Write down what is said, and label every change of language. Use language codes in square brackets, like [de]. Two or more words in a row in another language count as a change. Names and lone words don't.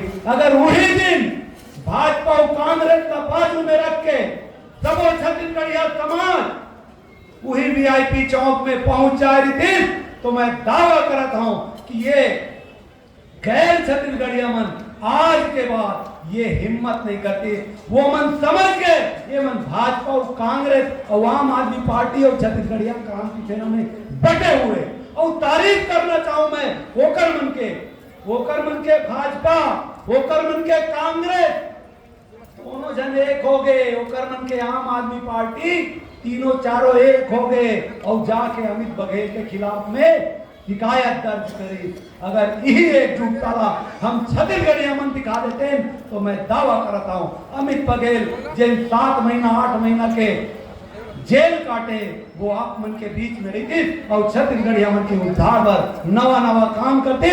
[hi] अगर वही दिन भाजपा और कांग्रेस का बाजू में रख के सब छत्तीसगढ़िया समाज वही वीआईपी चौक में पहुंच जा रही थी, तो मैं दावा करता हूं कि ये गैर छत्तीसगढ़िया मन आज के बाद ये हिम्मत नहीं करती। वो मन समझ गए ये मन भाजपा और कांग्रेस और आम आदमी पार्टी और छत्तीसगढ़िया क्रांति सेना में बटे हुए। और तारीफ करना चाहूं मैं ओकर मन के भाजपा, ओकर मन के कांग्रेस, दोनों जन एक हो गए। ओकर मन के आम आदमी पार्टी तीनों चारों एक हो गए और जाके अमित बघेल के खिलाफ में शिकायत दर्ज करी। अगर यही एकजुटता हम छत्तीसगढ़िया मन दिखा देते हैं, तो मैं दावा करता हूं अमित बघेल जिन 7 महीना 8 महीना के जेल काटे वो आप मन के बीच में रहती और छत्तीसगढ़िया मन के उद्धार पर नवा काम करते।